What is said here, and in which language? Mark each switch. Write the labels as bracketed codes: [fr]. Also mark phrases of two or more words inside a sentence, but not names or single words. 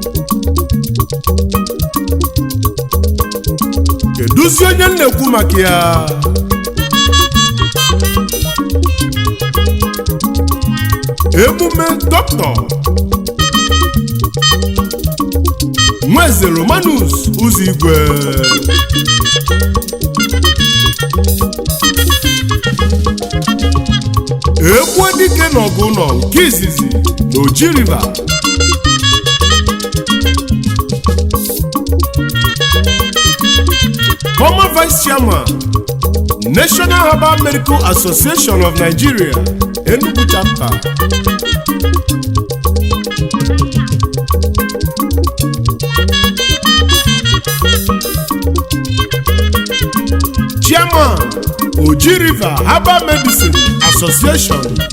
[ig] keduzi onye nnekwu maka ya emume dọkịta Nweze Romanus Ụzọigwe Ekwe dike n'ọgụ nọ nke izizi n'Oji River [en] former vice chairman National Herbal Medical Association of Nigeria Enugu chapter chairman Oji River Herbal Medicine Association